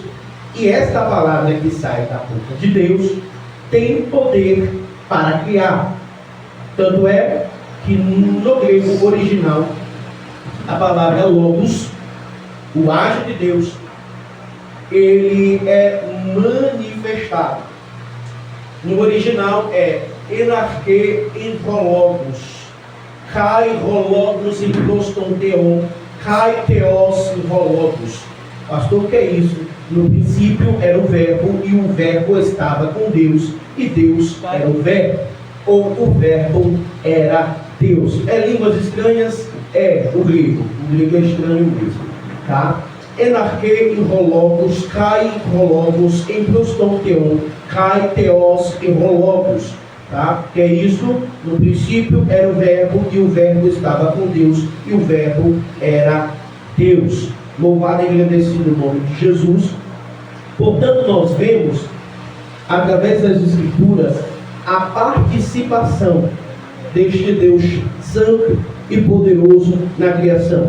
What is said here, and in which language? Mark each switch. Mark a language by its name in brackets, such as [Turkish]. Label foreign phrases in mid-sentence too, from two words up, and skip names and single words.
[Portuguese] E esta palavra que sai da boca de Deus tem poder para criar. Tanto é que no grego original, a palavra logos, o agir de Deus, ele é manifestado. No original é [Greek] Εν αρχή ην ο λόγος, και ο λόγος ην προς τον Θεόν, και Θεός ην ο λόγος. [Portuguese] Pastor, o que é isso? No princípio era o Verbo, e o Verbo estava com Deus, e Deus era o Verbo, ou o Verbo era Deus. É línguas estranhas? É o grego é estranho mesmo, tá? [Greek] Εν αρχή ην ο λόγος, και ο λόγος ην προς τον Θεόν, και Θεός ην ο λόγος, [Portuguese] tá? Que é isso? No princípio era o Verbo, e o Verbo estava com Deus, e o Verbo era Deus. Louvado e agradecido o nome de Jesus. Portanto, nós vemos, através das Escrituras, a participação deste Deus santo e poderoso na criação.